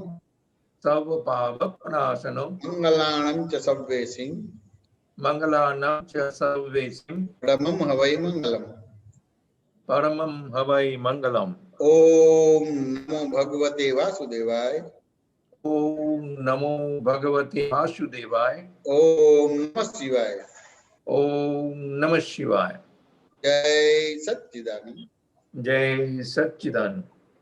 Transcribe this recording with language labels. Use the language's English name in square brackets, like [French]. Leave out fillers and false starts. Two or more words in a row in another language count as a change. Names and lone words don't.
[Prakrit languages] સર્વ પાપનાશનમ. મંગલાણમ ચ સર્વેસિં. મંગલાણમ ચ સર્વેસિં. પરમં હવૈ મંગલમ. પરમં હવૈ મંગલમ. [Sanskrit] ઓમ નમો ભગવતે વાસુદેવાય. ओम नमो भगवते वासुदेवाय। ओम नमः शिवाय। ओम नमः शिवाय। जय सच्चिदानंद। जय सच्चिदानंद।